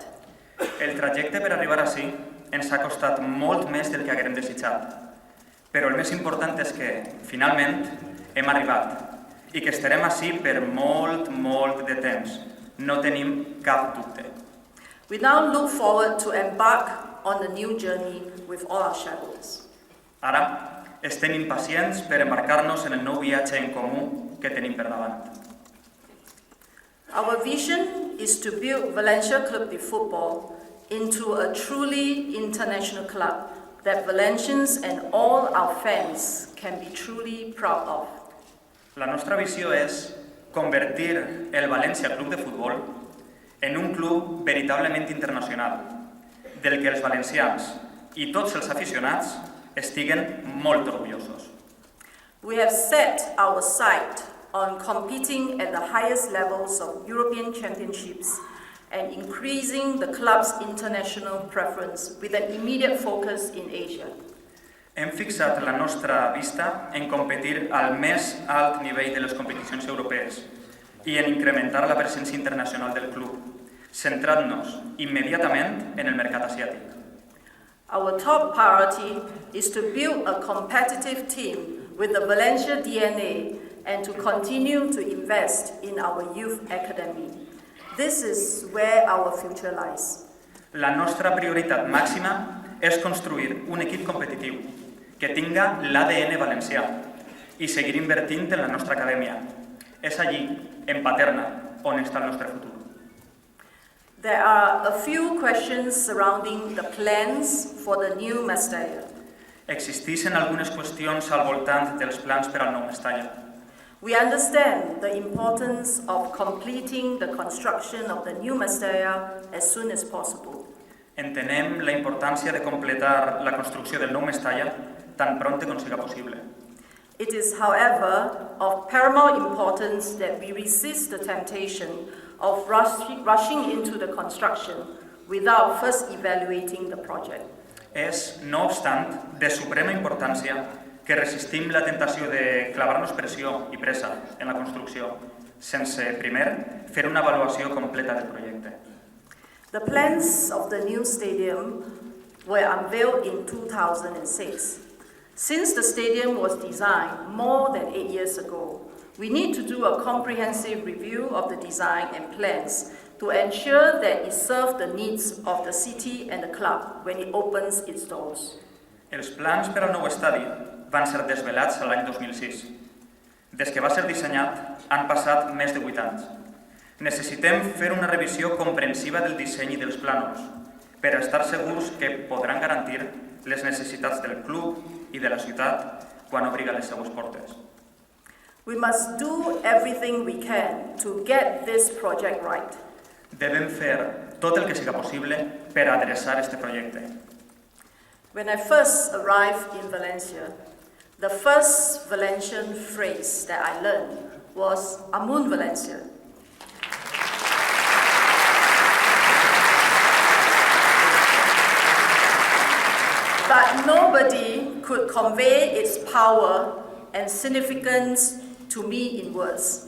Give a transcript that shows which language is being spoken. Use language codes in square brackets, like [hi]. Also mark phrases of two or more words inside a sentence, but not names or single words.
[ca] El trajecte per arribar ací ens ha costat molt més del que haguérem desitjat. Però el més important és que, finalment, hem arribat i que estarem ací per molt, molt de temps. No tenim cap dubte. [en] We now look forward to embark on a new journey with all our shareholders. [ca] Ara, estem impacients per embarcar-nos en el nou viatge en comú que tenim per davant. [en] Our vision is to build Valencia Club de Football into a truly international club that Valencians and all our fans can be truly proud of. [ca] La nostra visió és convertir el Valencia Club de Futbol en un club veritablement internacional, del que els valencians i tots els aficionats estiguen molt orgullosos. [en] We have set our sight on competing at the highest levels of European championships and increasing the club's international preference with an immediate focus in Asia. [ca] Hem fixat la nostra vista en competir al més alt nivell de les competicions europees i en incrementar la presència internacional del club, centrant-nos immediatament en el mercat asiàtic. [en] Our top priority is to build a competitive team with the Valencia DNA and to continue to invest in our youth academy. This is where our future lies. [ca] La nostra prioritat màxima és construir un equip competitiu que tinga l'ADN valencià i seguir invertint en la nostra acadèmia. És allí, en Paterna, on està el nostre futur. [en] There are a few questions surrounding the plans for the new Mestalla. [ca] Existeixen algunes qüestions al voltant dels plans per al nou Mestalla. [en] We understand the importance of completing the construction of the new Mestalla as soon as possible. [ca] Entenem la importància de completar la construcció del nou Mestalla tan prompte com siga possible. [en] It is, however, of paramount importance that we resist the temptation of rushing into the construction without first evaluating the project. [ca] És, no obstant, de suprema importància que resistim la tentació de clavar-nos pressió i pressa en la construcció, sense, primer, fer una avaluació completa del projecte. [en] The plans of the new stadium were unveiled in 2006. Since the stadium was designed more than 8 years ago, we need to do a comprehensive review of the design and plans to ensure that it serves the needs of the city and the club when it opens its doors. [ca] Els plans per al nou estadi van ser desvelats l'any 2006. Des que va ser dissenyat, han passat més de 8 anys. Necessitem fer una revisió comprensiva del disseny i dels plànols per estar segurs que podran garantir les necessitats del club i de la ciutat quan obriga les seues portes. [en] We must do everything we can to get this project right. [ca] Devem fer tot el que siga possible per adreçar este projecte. [en] When I first arrived in Valencia, the first Valencian phrase that I learned was "Amunt Valencia." But nobody could convey its power and significance to me in words.